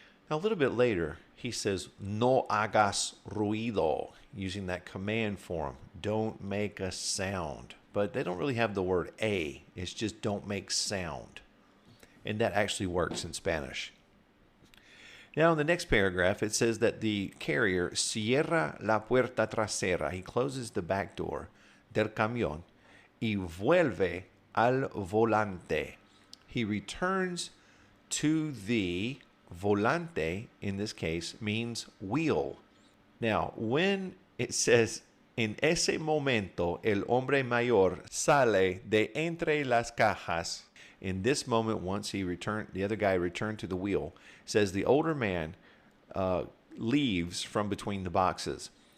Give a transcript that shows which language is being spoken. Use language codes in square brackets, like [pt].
[en] Now a little bit later, he says, [es] "No hagas ruido," [en] using that command form. Don't make a sound. But they don't really have the word a. It's just don't make sound. And that actually works in Spanish. Now, in the next paragraph, it says that the carrier [es] cierra la puerta trasera. [en] He closes the back door [es] del camión y vuelve al volante. [en] He returns to the volante, in this case, means wheel. Now, when it says, [es] "En ese momento, el hombre mayor sale de entre las cajas," [en] in this moment, once the other guy returned to the wheel, says the older man leaves from between the boxes.